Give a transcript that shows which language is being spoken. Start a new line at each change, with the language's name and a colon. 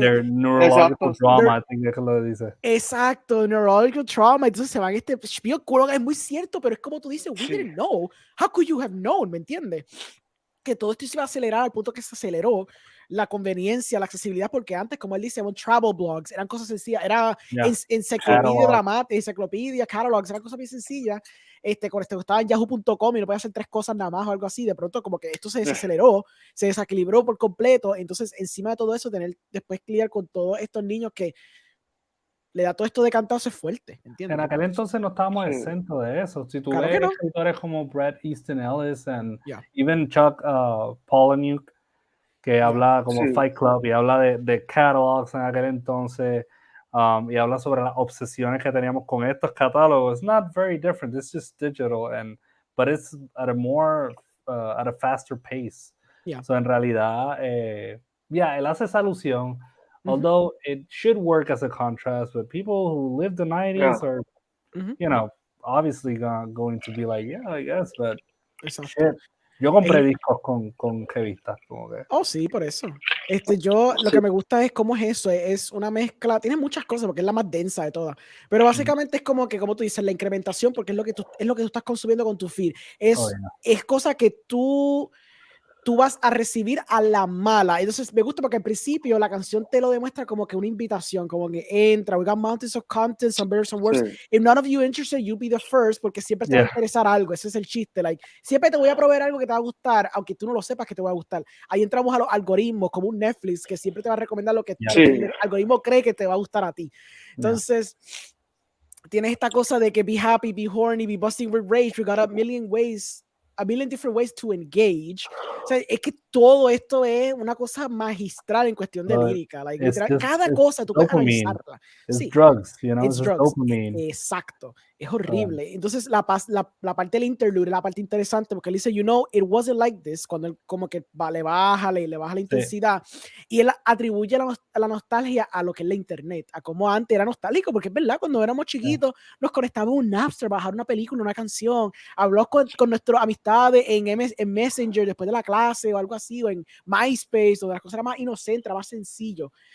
English: their neurological trauma, I think
Spanish: que lo dice.
English: Exacto, neurological trauma.
Spanish: Entonces se van este spiel, es muy cierto, pero es como tú dices,
English: we didn't know. How could you have known?
Spanish: ¿Me entiendes? Que todo esto se iba a acelerar al punto que se aceleró la conveniencia, la accesibilidad, porque antes, como él dice, travel blogs, eran cosas sencillas, era enciclopedia dramática, enciclopedia, catalogs, eran cosas bien sencillas. Cuando estaba en yahoo.com y no podía hacer 3 cosas nada más o algo así, de pronto como que esto se desaceleró, se desequilibró por completo. Entonces, encima de todo eso, tener después lidiar con todos estos niños que le da todo esto de cantazo es fuerte, ¿entiendes? En aquel entonces no estábamos exentos de eso. Si tú ves escritores como Bret Easton Ellis and even Chuck Palahniuk, que habla como Fight Club y habla de catalogs en aquel entonces, y habla sobre las obsesiones que teníamos con estos catálogos.
English: It's not very different. It's just digital, but it's at a faster pace.
Spanish: So en realidad, él hace esa alusión.
English: Although it should work as a contrast, but people who lived the 90s are, you know, obviously going to be like, yeah, I guess, but shit.
Spanish: Yo compré discos con revistas, como que. Oh, sí, por eso. Yo lo que me gusta es cómo es eso, es una mezcla, tiene muchas cosas porque es la más densa de todas, pero básicamente es como que, como tú dices, la incrementación, porque es lo que tú estás consumiendo con tu feed. Es cosa que tú vas a recibir a la mala. Entonces me gusta porque al principio la canción te lo demuestra como que una invitación, como que entra,
English: we got mountains of content, some better, some worse. If none of you interested, you be the first,
Spanish: porque siempre te va a interesar algo. Ese es el chiste. Like, siempre te voy a proveer algo que te va a gustar, aunque tú no lo sepas que te va a gustar. Ahí entramos a los algoritmos, como un Netflix, que siempre te va a recomendar lo que el algoritmo cree que te va a gustar a ti. Entonces, tienes esta cosa de que
English: be happy, be horny, be busting with rage. We got a million ways a million different ways to engage.
Spanish: O sea, es que todo esto es una cosa magistral en cuestión de lírica. Like, literal, cada cosa tú puedes analizarla.
English: It's drugs, you know, it's it's drugs. dopamine.
Spanish: Exacto. Es horrible. Entonces, la parte del interlude, la parte interesante, porque él dice,
English: you know, it wasn't like this,
Spanish: cuando él como que le baja la intensidad, y él atribuye la nostalgia a lo que es la internet, a cómo antes era nostálgico, porque es verdad, cuando éramos chiquitos, nos conectábamos a un Napster, bajar una película, una canción, habló con nuestras amistades en Messenger después de la clase o algo así, o en MySpace, donde las cosas eran más inocentes, más sencillo.